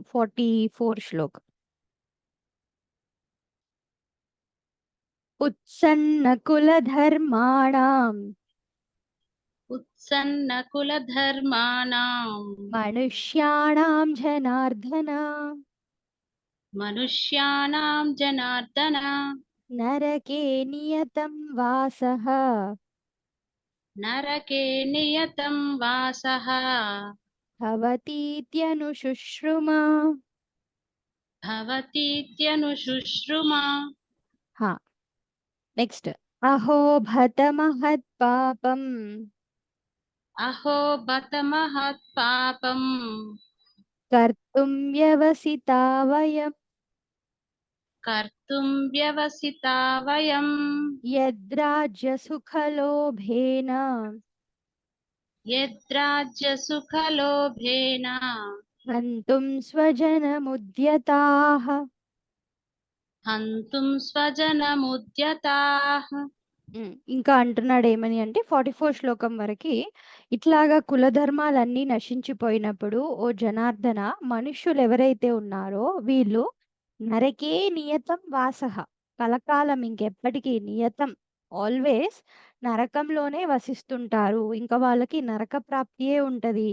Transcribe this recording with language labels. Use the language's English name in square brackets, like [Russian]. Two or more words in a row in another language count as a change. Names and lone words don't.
[Telugu] 44 శ్లోకం. ఉత్సన్నకులధర్మాణం [Sanskrit] उत्सन्नकुलधर्माणां మనుష్యాణం జనార్దన मनुष्याणां जनार्दन నరకే నియతం వాసః नरके नियतं वासः భవతీత్యనుశుశ్రుమా. भवतीत्यनुशुश्रुमा హా! నెక్స్ట్. అహో భత మహత్పాపం अहो बत महत्पापम् కర్తుం వ్యవసితా వయం कर्तुं व्यवसिता वयम् యద్రాజ్యసుఖలోభేన यद्राज्यसुखलोभेन हन्तुं स्वजनमुद्यताः. हन्तुं स्वजनमुद्यताः। [Telugu] ఇంకా అంటున్నాడు ఏమని అంటే 44 శ్లోకం వరకు, ఇట్లాగా కులధర్మాలన్నీ నశించిపోయినప్పుడు ఓ జనార్దన, మనుష్యులు ఎవరైతే ఉన్నారో వీళ్ళు [Sanskrit] నరకే నియతం వాసః, [Telugu] కలకాలం ఇంకెప్పటికీ నియతం ఆల్వేస్ నరకంలోనే వసిస్తుంటారు, ఇంకా వాళ్ళకి నరక ప్రాప్తియే ఉంటది.